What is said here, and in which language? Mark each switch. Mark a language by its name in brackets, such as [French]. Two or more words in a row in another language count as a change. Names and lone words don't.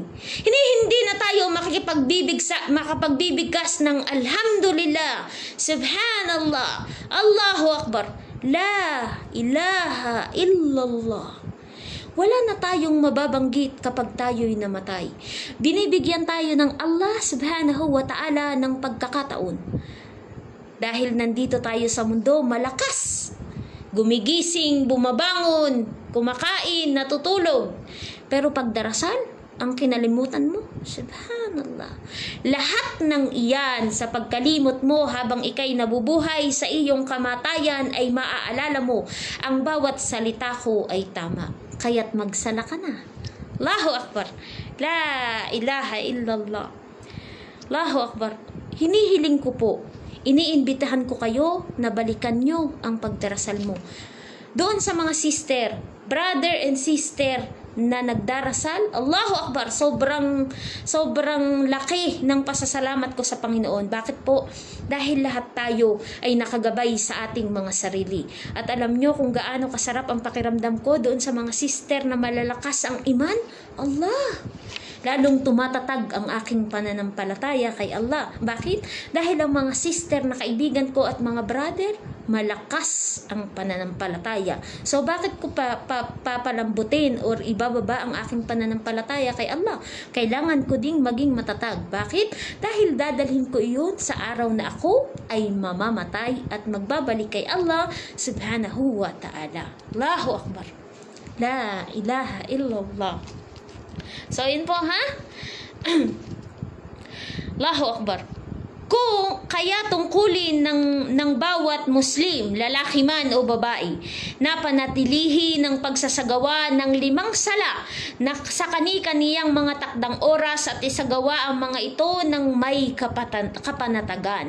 [Filipino] Hindi na tayo makapagbibigkas ng Alhamdulillah, Subhanallah, [Arabic] Allahu Akbar. La ilaha illallah. [Filipino] Wala na tayong mababanggit kapag tayo'y namatay. Binibigyan tayo ng Allah [Arabic] subhanahu wa ta'ala [Filipino] ng pagkakataon. Dahil nandito tayo sa mundo, malakas. Gumigising, bumabangon, kumakain, natutulog. Pero pagdarasal, ang kinalimutan mo, subhanallah. Lahat ng iyan sa pagkalimot mo habang ikay nabubuhay sa iyong kamatayan ay maaalala mo, ang bawat salita ko ay tama. Kaya't magsala ka na. [Arabic] Allahu Akbar. La ilaha illallah. Allahu Akbar. [Filipino] Hinihiling ko po, iniimbitahan ko kayo na balikan nyo ang pagdarasal mo. Doon sa mga sister, [English] brother and sister [Filipino] na nagdarasal, [Arabic] Allahu Akbar, [Filipino] sobrang laki ng pasasalamat ko sa Panginoon. Bakit po? Dahil lahat tayo ay nakagabay sa ating mga sarili. At alam nyo kung gaano kasarap ang pakiramdam ko doon sa mga sister na malalakas ang iman? Allah! Lalong tumatatag ang aking pananampalataya kay Allah. Bakit? Dahil ang mga sister na kaibigan ko at mga brother, malakas ang pananampalataya. So bakit ko papalambutin or ibababa ang aking pananampalataya kay Allah? Kailangan ko ding maging matatag. Bakit? Dahil dadalhin ko iyon sa araw na ako ay mamamatay at magbabalik kay Allah [Arabic] subhanahu wa ta'ala. Allahu Akbar. La ilaha illallah. [Filipino] So, yun po ha. [Arabic] Allahu Akbar. [Filipino] Kung kaya tungkulin ng bawat Muslim, lalaki man o babae, na panatilihi ng pagsasagawa ng 5 sala na sa kani-kaniyang mga takdang oras at isagawa ang mga ito ng may kapanatagan.